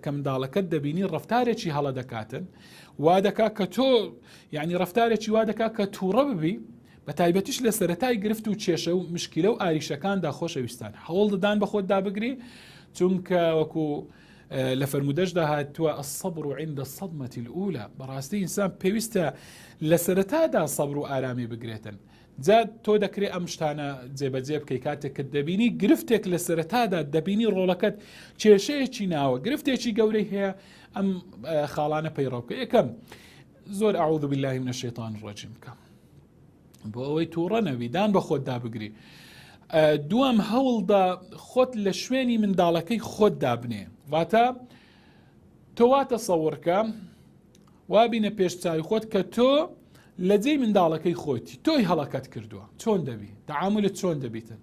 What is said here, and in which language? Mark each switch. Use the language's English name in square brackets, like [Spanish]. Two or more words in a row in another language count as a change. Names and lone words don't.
[Central Kurdish] کە منداڵەکەت دەبینی ڕفتارێکی هەڵە دەکاتن وا دەکا کە تۆ ینی ڕفتارێکی وا دەکا کە تووڕە ببی، بە تایبەتیش لە سەرەتای گرفت و کێشە و مشکلە و ئاریشەکاندا خۆشەویستان هەوڵ دەدان بە خۆت دابگری، چونکە وەکو لە فەرمودەشدا هاتووە [Arabic] الصبر عند الصدمة الأولى، [Central Kurdish] بەڕاستی ئینسان پێویستە لە سەرەتادا سەبر و ئارامی بگرێتن. جا تۆ دەکرێت ئەم شتانە جێبەجێ بکەی کاتێک دەبینی گرفتێک لە سەرەتادا دەبینی ڕۆڵەکەت کێشەیەکی ناوە گرفتێکی گەورەی هەیە ئەم خاڵانە پەیڕەو بکە. یەکەم زۆر [Arabic] ئەعوذ بالله من الشیطان الرجیم [Central Kurdish] بکە بۆ ئەوەی تووڕە نەبی، دان بە خۆت دابگری. دووەم هەوڵدا خۆت لە شوێنی منداڵەکەی خۆت دابنێ، واتە تۆ واتە سەوڕکە وابینە پێش چاوی خۆت کە تۆ لە جێی منداڵەکەی خۆتی تۆی هەڵەکەت کردووە، چۆن دەبی تەعاملت چۆن دەبیتن.